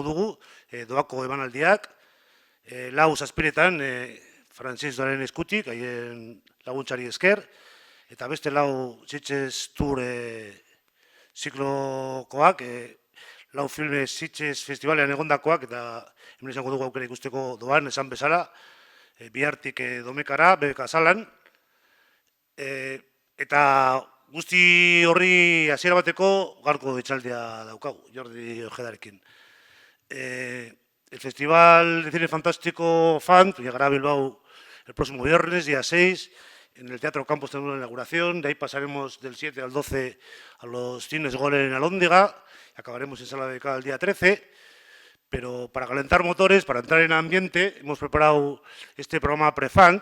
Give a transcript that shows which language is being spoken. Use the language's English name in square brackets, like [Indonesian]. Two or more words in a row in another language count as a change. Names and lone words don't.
[Basque] dugu, doako emanaldiak, 4-7etan Franciscoaren eskutik, haien laguntzari esker, eta beste 4 Sitges Tour ziklokoak, 4 filme Sitges Festivalean egondakoak, eta hemen izango dugu aukera ikusteko doan, esan bezala, bihartik domekara, bekasalan, eta guzti horri hasiera bateko gaurko etxaldia daukagu, Jordi Ojedarekin. [Spanish] El Festival de Cine Fantástico FANT llegará a Bilbao el próximo viernes, día 6, en el Teatro Campos tendremos la inauguración, de ahí pasaremos del 7 al 12 a los cines Golem en Alhóndiga, y acabaremos en Sala de Beca el día 13, pero para calentar motores, para entrar en ambiente, hemos preparado este programa Prefant,